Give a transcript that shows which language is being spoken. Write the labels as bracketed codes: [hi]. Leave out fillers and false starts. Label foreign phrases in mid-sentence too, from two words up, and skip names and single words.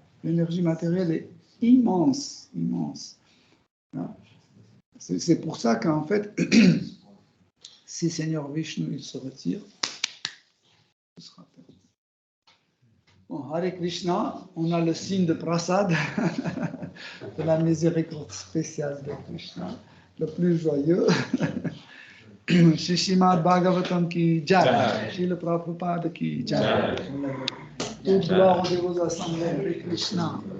[fr] L'énergie matérielle est immense. C'est pour ça qu'en fait, si Seigneur Vishnu il se retire, ce sera perdu. Bon, Hare Krishna, on a le signe de prasad, de la miséricorde spéciale de Krishna, le plus joyeux. [hi] श्रीमद् भागवतम् की जय, श्रील प्रभुपाद की जय. [fr] Toute gloire de vos assemblées, Hare Krishna.